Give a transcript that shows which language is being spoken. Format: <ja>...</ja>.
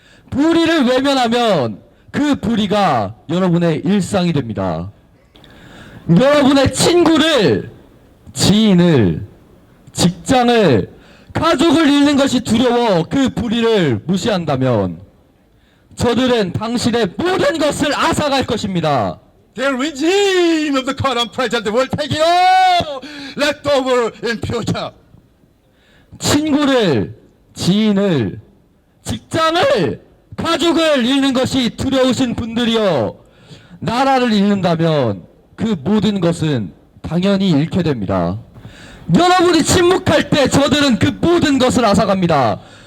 <ko>불의를 외면하면 그 불의가 여러분의 일상이 됩니다. 여러분의 친구를, 지인을, 직장을, 가족을 잃는 것이 두려워 그 불의를 무시한다면 저들은 당신의 모든 것을 앗아갈 것입니다.</ko> <en>The regime of the current president will take it all left over in future.</en> <ko>친구를, 지인을, 직장을, 가족을 잃는 것이 두려우신 분들이여, 나라를 잃는다면 그 모든 것은 당연히 잃게 됩니다. 여러분이 침묵할 때 저들은 그 모든 것을 앗아갑니다.</ko>